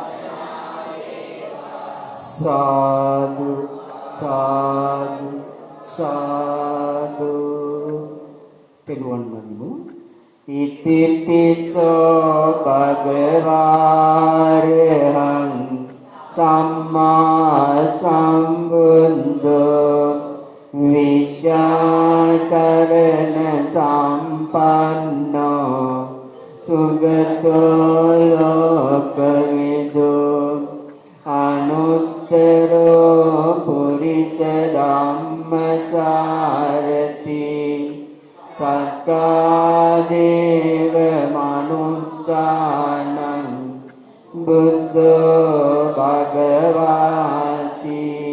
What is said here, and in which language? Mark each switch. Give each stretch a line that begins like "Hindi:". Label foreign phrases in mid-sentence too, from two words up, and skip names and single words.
Pali: සාදු සාදු සාදු පෙළුවන් වදිමු ඉතිපිසෝ භගවාරහං සම්මා සම්බුද්ධෝ විද්‍යාකරණ සම්පන්නෝ සුගතෝ ලෝකවිදු අනුත්තරෝ පුරිස ධම්මසාරති සත්තා දේව මනුස්සානං බුද්ධෝ භගවාති